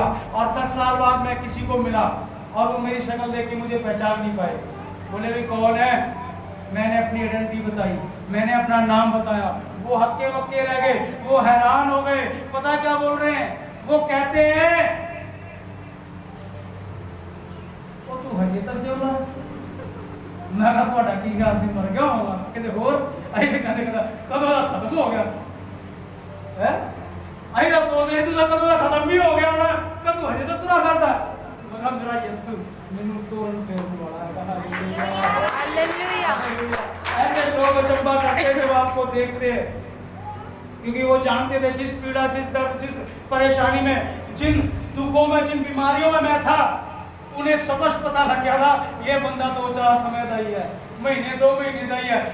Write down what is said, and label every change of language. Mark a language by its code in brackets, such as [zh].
[hi] और 10 साल बाद मैं किसी को मिला और वो मेरी शक्ल देख के मुझे पहचान नहीं पाए, बोले भी कौन है? मैंने अपनी आइडेंटिटी बताई, मैंने अपना नाम बताया, वो हक्के बक्के रह गए, वो हैरान हो गए। पता क्या बोल रहे हैं? वो कहते हैं वो [pa] तू हजे तक जिउंदा। [hi] मैं कहा [pa] ਤੁਹਾਡਾ ਕੀ ਹਾਲ ਸੀ, ਮਰ ਗਿਆ ਹੋਗਾ ਕਿਤੇ ਹੋਰ? ਅਸੀਂ ਤੇ ਕਹਿੰਦੇ ਕਦੋਂ ਦਾ ਖਤਮ ਹੋ ਗਿਆ ਹੈ, ਅਸੀਂ ਤਾਂ ਸੋਚਦੇ ਤੂੰ ਕਦੋਂ ਦਾ ਖਤਮ ਵੀ ਹੋ ਗਿਆ ਹੋਣਾ, ਕਦੋਂ ਹਜੇ ਤੱਕ ਤੁਰਾ ਫਿਰਦਾ। ਮੈਂ ਕਿਹਾ ਮੇਰਾ ਯਿਸੂ ਮੈਨੂੰ ਤੋੜਨ ਫੇਰਨ ਵਾਲਾ है। [hi] हालेलुया, ऐसे लोग चंबा करते जब आपको देखते हैं, क्योंकि वो जानते थे जिस पीड़ा, जिस दर्द, जिस परेशानी में, जिन दुखों में, जिन बीमारियों में मैं था, उन्हें स्पष्ट पता लग गया था ये बंदा 2-4 समय का ही है, महीने 2 महीने का ही है।